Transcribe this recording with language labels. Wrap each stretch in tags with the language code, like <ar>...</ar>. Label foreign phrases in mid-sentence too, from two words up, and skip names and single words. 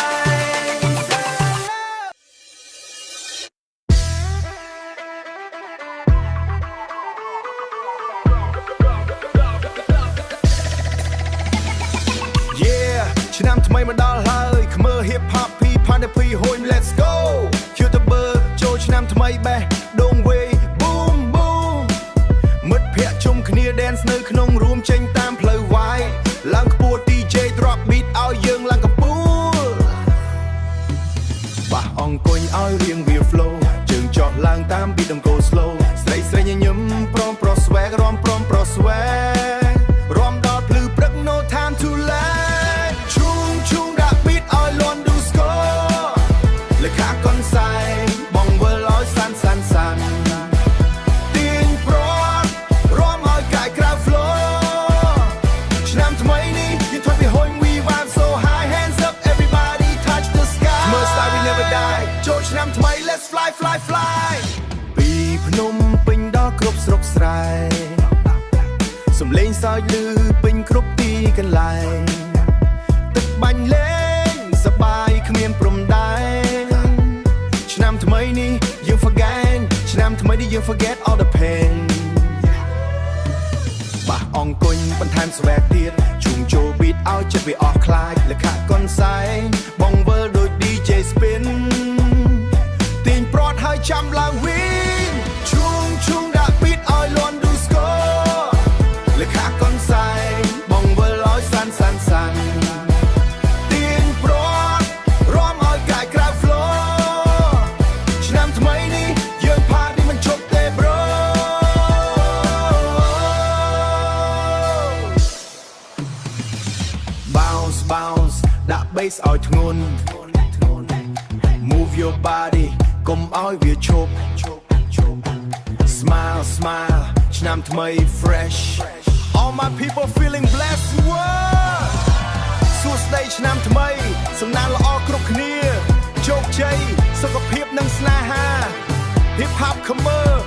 <km>yeah ឆ្នាំថ្មីមកដល់ហើយ</km> <en>Khmer hip hop</en> <km>P-Pound ហួយ</km> <en>let's go</en> <km>ជឿទៅបើចូលឆ្នាំថ្មីបេះដូងវេយ</km> <en>boom boom</en> <km>មិត្តភក្តិជុំគ្នា dance នៅក្នុងរួមចេញតាមផ្លូវ wide ឡើងខ្ពស់</km> <en>DJ drop beat</en> <km>ឲ្យយើងឡើង កម្ពស់បះអង្គុញឲ្យរៀងវា flow ជើងចុះឡើងតាម beat</km> <en>don't go slow</en> <km>ស្រីស្រីញញឹមព្រមប្រុស swag រំព្រមប្រុស swag រំដល់ភ្លឺព្រឹក</km> <en>no time to</en> <km>lag ជុំជុំដាក់ beat ឲ្យលន់</km> <en>do score</en> <km>លេខាកន្សែងបងវិលឲ្យសាន់សាន់សាន់ទាញ ព្រាត់រំឲ្យកាយក្រៅ flow ឆ្នាំថ្មីនេះយើងធ្វើពីហុញ</km> <en>we vibe so high hands up everybody touch the sky Khmer style we never die</en> <km>ចូលឆ្នាំថ្មី</km> <en>let's fly fly fly</en> <km>ពីភ្នំពេញដល់គ្រប់ស្រុកស្រែសំលេងសើចឮពេញគ្រប់ទីកន្លែងទឹកបាញ់លេងសប្បាយគ្មានព្រំដែនឆ្នាំថ្មីនេះយើង forget ឆ្នាំថ្មីនេះយើង</km> <en>forget all the pain</en> <km>បះអង្គុញបន្ថែម swag ទៀតជុំចូល beat ឲ្យចិត្តវាអស់ខ្លាចលេខាកន្សែងបងវិលដូច</km> <en>DJ spin</en> <km>ទាញព្រាត់ហើយចាំឡើងវិញជុំជុំដាក់ beat ឲ្យលន់</km> <en>do score</en> <km>លេខាកន្សែងបងវិលឲ្យសាន់សាន់សាន់ទាញព្រាត់រំឲ្យកាយក្រៅ flow ឆ្នាំថ្មីនេះយើង party មិនឈប់ទេ bro</km> <en>bounce bounce</en> <km>ដាក់ bass ឲ្យធ្ងន់</km> <en>move your body</en> <km>កុំឲ្យវាឈប់</km> <en>smile smile</en> <km>ឆ្នាំថ្មី</km> <en>fresh all my people feeling blessed</en> <km>សួស្ដីឆ្នាំថ្មីសំណាងល្អគ្រប់គ្នា</km> <en>Come on</en>